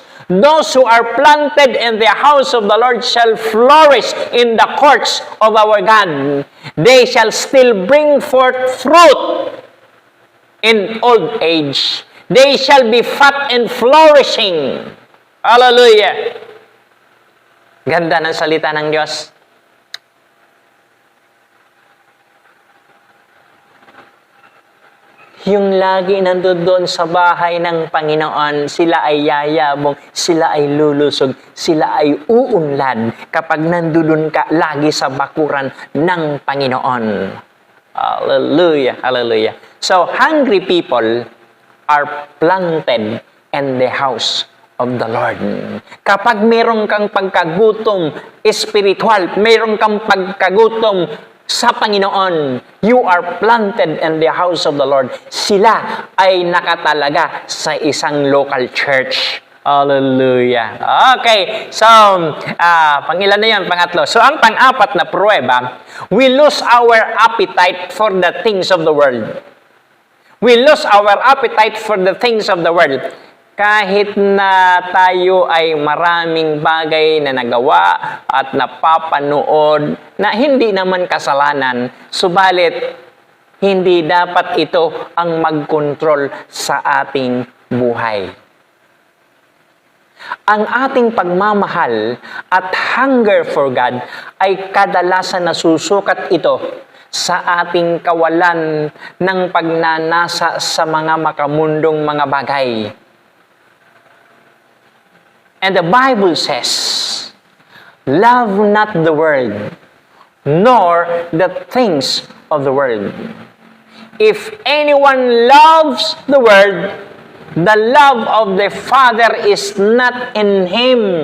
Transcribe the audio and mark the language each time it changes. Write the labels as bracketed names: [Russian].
[English] Those who are planted in the house of the Lord shall flourish in the courts of our God. They shall still bring forth fruit in old age. They shall be fat and flourishing. Hallelujah! [Filipino] Ganda ng salita ng Diyos. Yung lagi nandoon sa bahay ng Panginoon, sila ay yayabong, sila ay lulusog, sila ay uunlad kapag nandoon ka lagi sa bakuran ng Panginoon. Hallelujah, hallelujah. [English] So, hungry people are planted in the house of the Lord. [Filipino] Kapag meron kang pagkagutom spiritual, meron kang pagkagutom sa Panginoon, [English] you are planted in the house of the Lord. [Filipino] Sila ay nakatalaga sa isang local church. Hallelujah. Okay, so, pangilan na yan, pangatlo. [English] So, [Filipino] ang pang-apat na pruweba, [English] we lose our appetite for the things of the world. We lose our appetite for the things of the world. [Filipino] Kahit na tayo ay maraming bagay na nagawa at napapanood na hindi naman kasalanan, subalit hindi dapat ito ang mag-control sa ating buhay. Ang ating pagmamahal at hunger for God ay kadalasan nasusukat ito sa ating kawalan ng pagnanasa sa mga makamundong mga bagay. [English] And the Bible says, love not the world, nor the things of the world. If anyone loves the world, the love of the Father is not in him.